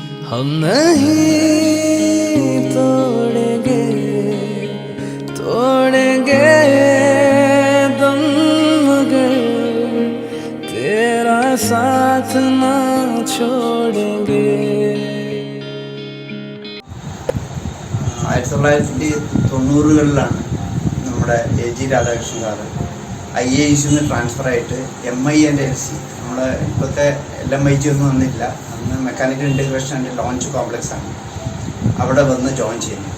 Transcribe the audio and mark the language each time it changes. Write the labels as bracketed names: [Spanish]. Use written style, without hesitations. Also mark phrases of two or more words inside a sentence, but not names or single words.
[Hindi] हम नहीं तोड़ेंगे तोड़ेंगे दम मगर तेरा साथ ना छोड़ेंगे. [Malayalam] 1990-കളിലാണ് നമ്മുടെ AG രാധാകൃഷ്ണൻ സാറ് IAS ട്രാൻസ്ഫർ ആയിട്ട് MINLC, നമ്മുടെ ഇപ്പോഴത്തെ LMIG ഒന്നും വന്നില്ല, അന്ന് മെക്കാനിക്കൽ ഇൻ്റഗ്രേഷൻ ആൻഡ് ലോഞ്ച് കോംപ്ലക്സ് ആണ്, അവിടെ വന്ന് ജോയിൻ ചെയ്യുന്നത്.